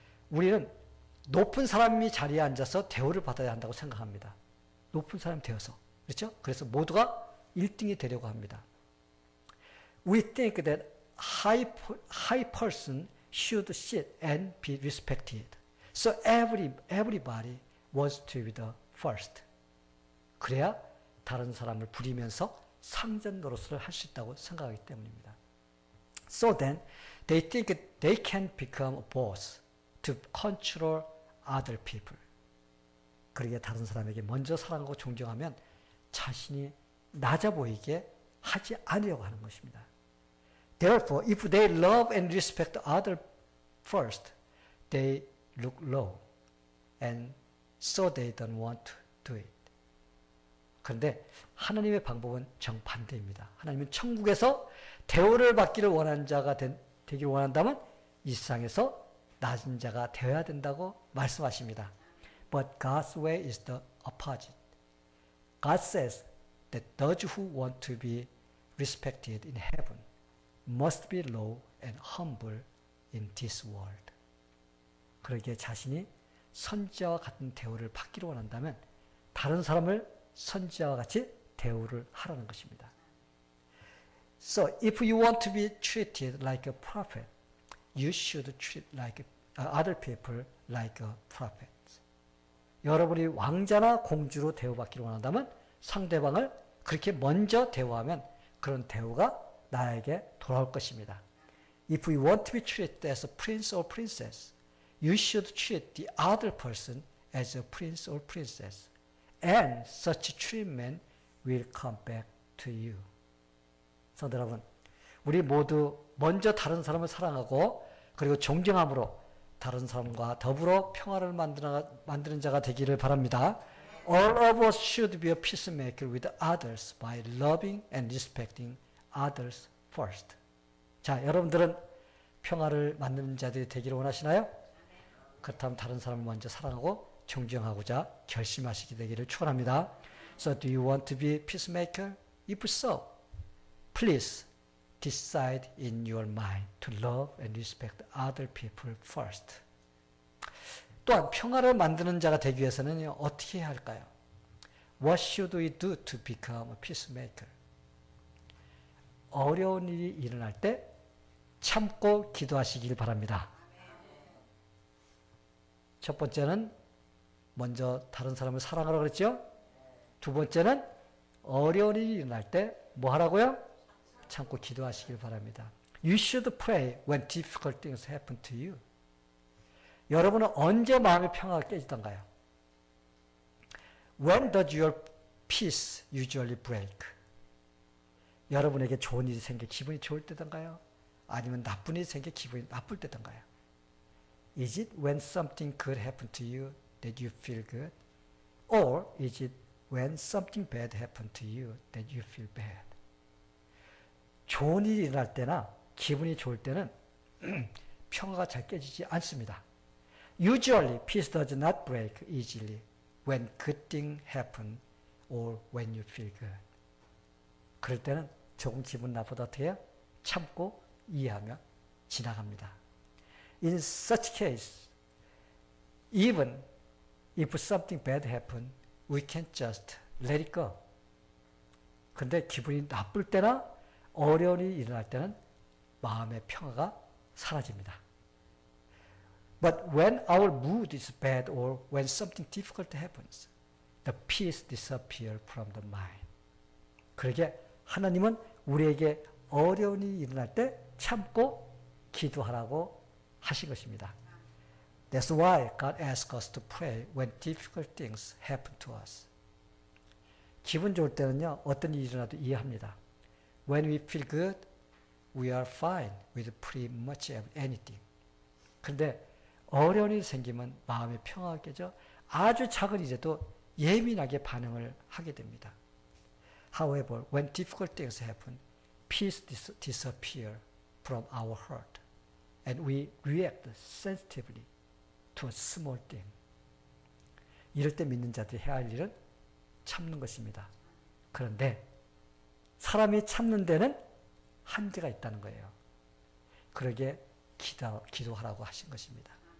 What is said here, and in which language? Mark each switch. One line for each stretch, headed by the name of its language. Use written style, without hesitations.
Korean: 우리는 높은 사람이 자리에 앉아서 대우를 받아야 한다고 생각합니다. 높은 사람이 되어서. 그렇죠? 그래서 모두가 1등이 되려고 합니다.
English: We think that high person should sit and be respected. So everybody wants to be the first.
Korean: 그래야 다른 사람을 부리면서 상전 노릇을 할 수 있다고 생각하기 때문입니다.
English: So then they think they can become a boss to control other people.
Korean: 그러기에 다른 사람에게 먼저 사랑하고 존경하면 자신이 낮아 보이게 하지 않으려고 하는 것입니다.
English: Therefore, if they love and respect others first, they look low, and so they don't want to do it.
Korean: 그런데 하나님의 방법은 정반대입니다. 하나님은 천국에서 대우를 받기를 원하는 자가 되길 원한다면 이 세상에서 낮은 자가 되어야 된다고 말씀하십니다.
English: But God's way is the opposite. God says that those who want to be respected in heaven must be low and humble in this world.
Korean: 그러기에 자신이 선지자와 같은 대우를 받기를 원한다면 다른 사람을 선지자와 같이 대우를 하라는 것입니다.
English: So if you want to be treated like a prophet, you should treat like other people like a prophet.
Korean: 여러분이 왕자나 공주로 대우받기를 원한다면 상대방을 그렇게 먼저 대우하면 그런 대우가 나에게 돌아올 것입니다.
English: If you want to be treated as a prince or princess, you should treat the other person as a prince or princess. And such treatment will come back to you.
Korean: 성도 여러분, 우리 모두 먼저 다른 사람을 사랑하고 그리고 존경함으로 다른 사람과 더불어 평화를 만드는 자가 되기를 바랍니다.
English: All of us should be a peacemaker with others by loving and respecting others first.
Korean: 자, 여러분들은 평화를 만드는 자들이 되기를 원하시나요? 그렇다면 다른 사람을 먼저 사랑하고 존경하고자 결심하시게 되기를 축원합니다.
English: So do you want to be peacemaker? If so, please decide in your mind to love and respect other people first.
Korean: 또한 평화를 만드는 자가 되기 위해서는 어떻게 해야 할까요?
English: What should we do to become a peacemaker?
Korean: 어려운 일이 일어날 때 참고 기도하시길 바랍니다. 첫 번째는 먼저 다른 사람을 사랑하라고 그랬죠? 두 번째는 어려운 일이 일어날 때 뭐 하라고요? 참고 기도하시길 바랍니다.
English: You should pray when difficult things happen to you.
Korean: 여러분은 언제 마음의 평화가 깨지던가요?
English: When does your peace usually break?
Korean: 여러분에게 좋은 일이 생겨 기분이 좋을 때던가요? 아니면 나쁜 일이 생겨 기분이 나쁠 때던가요?
English: Is it when something good happened to you that you feel good? Or is it when something bad happened to you that you feel bad?
Korean: 좋은 일이 일어날 때나 기분이 좋을 때는 평화가 잘 깨지지 않습니다.
English: Usually, peace does not break easily when good things happen or when you feel good.
Korean: 그럴 때는 조금 기분 나쁘다 어떻게 해요? 참고 이해하며 지나갑니다.
English: In such case, even if something bad happens, we can just let it go.
Korean: 근데 기분이 나쁠 때나 어려운 일이 일어날 때는 마음의 평화가 사라집니다.
English: But when our mood is bad or when something difficult happens, the peace disappears from the mind.
Korean: 그러게 하나님은 우리에게 어려운 일이 일어날 때 참고 기도하라고 하신 것입니다.
English: That's why God asks us to pray when difficult things happen to us.
Korean: 기분 좋을 때는요, 어떤 일이 일어나도 이해합니다.
English: When we feel good, we are fine with pretty much anything.
Korean: 그런데 어려운 일이 생기면 마음의 평화가 깨져 아주 작은 일에도 예민하게 반응을 하게 됩니다.
English: However, when difficult things happen, peace disappears from our heart and we react sensitively to a small thing.
Korean: 이럴 때 믿는 자들이 해야 할 일은 참는 것입니다. 그런데 사람이 참는 데는 한계가 있다는 거예요. 그러게 기도하라고 하신 것입니다.